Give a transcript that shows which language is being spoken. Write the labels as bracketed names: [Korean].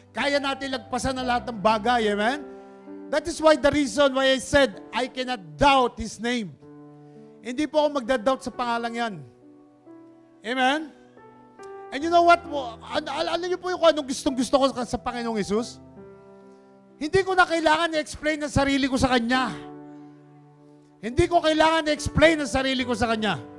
[Filipino] Kaya natin lagpasan ang lahat ng bagay. Amen? [English] That is why the reason why I said, I cannot doubt His name. [Filipino] Hindi po ako magda-doubt sa pangalang yan. Amen? [English] And you know what? [Filipino] Alam niyo po yung anong gustong-gusto ko sa Panginoong Hesus? Hindi ko na kailangan i-explain ang sarili ko sa Kanya. Hindi ko kailangan i-explain ang sarili ko sa Kanya.